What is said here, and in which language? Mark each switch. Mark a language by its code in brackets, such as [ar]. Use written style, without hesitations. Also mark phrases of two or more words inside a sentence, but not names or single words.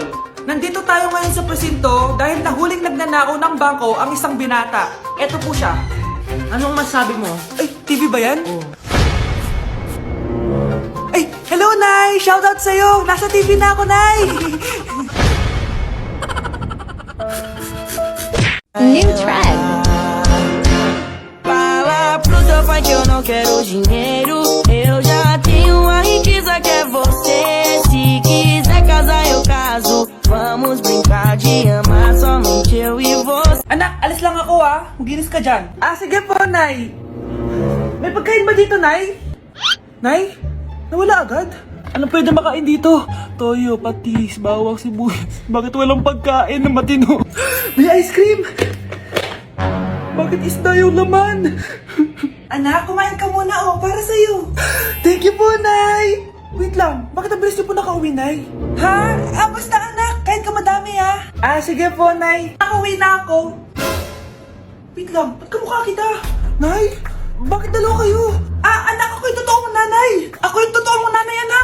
[tl] Nandito tayo ngayon sa presinto dahil nahuling nagnanakaw ng bangko ang isang binata. Eto po siya. Anong masabi mo? Ay, TV ba yan? Ay, hello, Nay! Shoutout sa'yo! Nasa TV na ako, Nay! [en] New track. [pt] Fala pro teu pai que eu não quero dinheiro. Eu já tenho a riqueza que é você. Se quiser casar, eu caso. Vamos brincar de amar somente eu e você. [tl] Anak, alis lang ako Maginis ka dyan. Sige po, Nay. May pagkain ba dito, Nay? Nay? Nawala agad? Ano pwede makain dito? Toyo, patis, bawang, sibuyas. Bakit walang pagkain na matino? May ice cream! Bakit isda yung laman? Anak, kumain ka muna para sa'yo. [en] Thank you [tl] po, Nay! Wait lang, bakit ang bilis niyo po nakauwi, Nay? Ha? Basta anak, kahit ka madami sige po, Nay. Nakauwi na ako. Wait lang, ba't kamukha kita? Nay, bakit dalawa kayo? Anak, ako yung totoo mong nanay. Ako yung totoo mong nanay, anak.